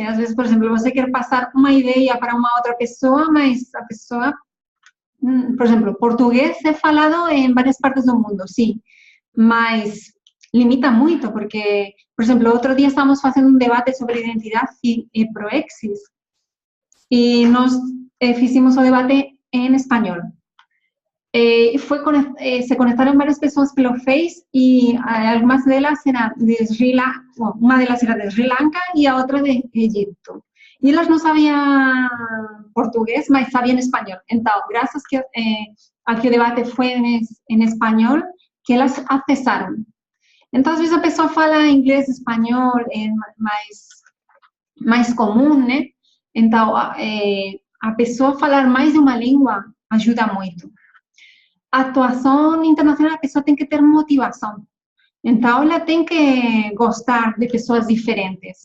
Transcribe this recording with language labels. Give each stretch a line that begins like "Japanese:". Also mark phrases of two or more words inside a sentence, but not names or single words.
Portuguese: Às vezes, por exemplo, você quer passar uma ideia para uma outra pessoa, mas a pessoa, por exemplo, português é falado em várias partes do mundo, sim, mas limita muito, porque, por exemplo, outro dia estávamos fazendo um debate sobre identidade e proexis, e nós fizemos o debate em espanhol.
Spanish: Se conectaron varias personas pelo Face y algunas de ellas eran de Sri Lanka, una de ellas era de Sri Lanka y a otra de Egipto. Y ellas no sabían portugués, pero sabían español. Entonces, gracias a que el debate fue en español, que ellas accesaron. Entonces,
Portuguese: a pessoa fala
Spanish: inglés, español,
Portuguese: mais comum, né? Então, a pessoa falar mais de uma língua ajuda muito. A atuação internacional, a pessoa tem que ter motivação. Então, ela tem que gostar de pessoas diferentes.